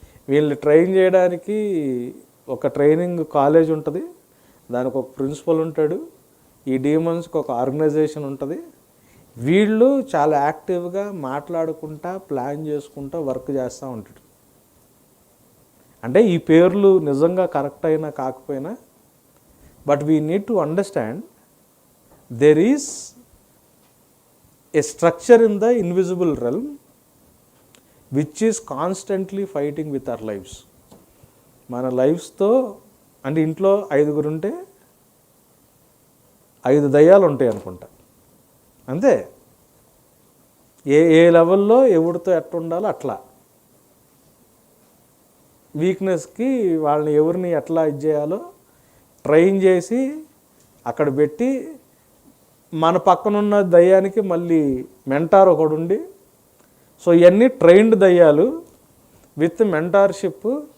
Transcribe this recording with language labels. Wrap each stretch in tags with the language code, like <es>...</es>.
<te>వీళ్ళని ట్రైన్ చేయడానికి ఒక ట్రైనింగ్ కాలేజ్ ఉంటుంది, దానికి ఒక ప్రిన్సిపల్ ఉంటాడు, ఈ డీమన్స్కి ఒక ఆర్గనైజేషన్ ఉంటుంది. వీళ్ళు చాలా యాక్టివ్గా మాట్లాడుకుంటా, ప్లాన్ చేసుకుంటా వర్క్ చేస్తూ ఉంటాడు. అంటే ఈ పేర్లు నిజంగా కరెక్ట్ అయినా కాకపోయినా,</te> <en>But we need to understand there is a structure in the invisible realm which is constantly fighting with our lives.</en> <te>మన లైఫ్స్తో, అంటే ఇంట్లో 5 ఉంటే 5 దయ్యాలు ఉంటాయి అనుకుంటా, అంతే. ఏ లెవెల్లో ఎవరితో ఎట్లా ఉండాలో అట్లా, వీక్నెస్కి వాళ్ళని ఎవరిని ఎట్లా ఇది చేయాలో ట్రైన్ చేసి అక్కడ పెట్టి, మన పక్కనున్న దయ్యానికి మళ్ళీ మెంటార్ ఒకడు ఉండి, సో ఇవన్నీ ట్రైన్డ్ దయ్యాలు విత్ మెంటార్షిప్.</te>